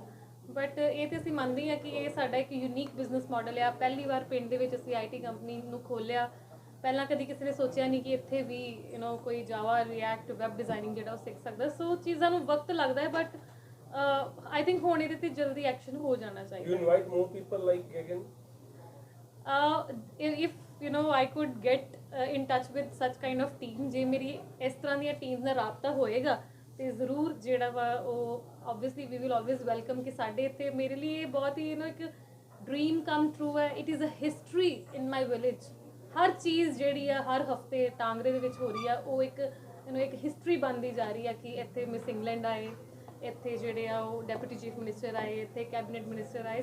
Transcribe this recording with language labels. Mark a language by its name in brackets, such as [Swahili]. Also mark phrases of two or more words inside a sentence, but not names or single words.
[Punjabi] ਬਟ ਇਹ ਤੇ ਅਸੀਂ ਮੰਨਦੇ ਹਾਂ ਕਿ ਇਹ ਸਾਡਾ ਇੱਕ [English] unique business model [Punjabi] ਆ। ਪਹਿਲੀ ਵਾਰ ਪਿੰਡ ਦੇ ਵਿੱਚ ਅਸੀਂ [English] IT company [Punjabi] ਨੂੰ ਖੋਲ੍ਹਿਆ। ਪਹਿਲਾਂ ਕਦੀ ਕਿਸੇ ਨੇ ਸੋਚਿਆ ਨਹੀਂ ਕਿ ਇੱਥੇ ਵੀ ਕੋਈ ਜਾਵਾ, ਰਿਐਕਟ, [English] web designing [Punjabi] ਜਿਹੜਾ ਉਹ ਸਿੱਖ ਸਕਦਾ। ਸੋ ਚੀਜ਼ਾਂ ਨੂੰ ਵਕਤ ਲੱਗਦਾ ਹੈ, [English] but I think [Punjabi] ਹੁਣ ਇਹਦੇ ਤੇ ਜਲਦੀ ਐਕਸ਼ਨ ਹੋ ਜਾਣਾ ਚਾਹੀਦਾ। [English] You invite more people like Gagan? if I could get in touch with such kind of team, [Punjabi] ਜੇ ਮੇਰੀ ਇਸ ਤਰ੍ਹਾਂ ਦੀਆਂ ਟੀਮਸ ਨਾਲ ਰਾਬਤਾ ਹੋਏਗਾ ਤੇ ਜ਼ਰੂਰ ਜਿਹੜਾ ਵਾ ਉਹ [English] obviously we will always welcome [Punjabi] ਕਿ ਸਾਡੇ ਇੱਥੇ ਮੇਰੇ ਲਈ ਇਹ ਬਹੁਤ ਹੀ ਇੱਕ [English] dream come true [Punjabi] ਹੈ। [English] It is a history in my village. [Punjabi] ਹਰ ਚੀਜ਼ ਜਿਹੜੀ ਆ ਹਰ ਹਫਤੇ ਟਾਂਗਰੇ ਦੇ ਵਿੱਚ ਹੋ ਰਹੀ ਆ, ਉਹ ਇੱਕ ਹਿਸਟਰੀ ਬਣਦੀ ਜਾ ਰਹੀ ਆ ਕਿ ਇੱਥੇ ਮਿਸ ਇੰਗਲੈਂਡ ਆਏ, ਇੱਥੇ ਜਿਹੜੇ ਆ ਉਹ [English] deputy chief minister [Punjabi] ਆਏ, ਇੱਥੇ [English] cabinet minister [Punjabi] ਆਏ।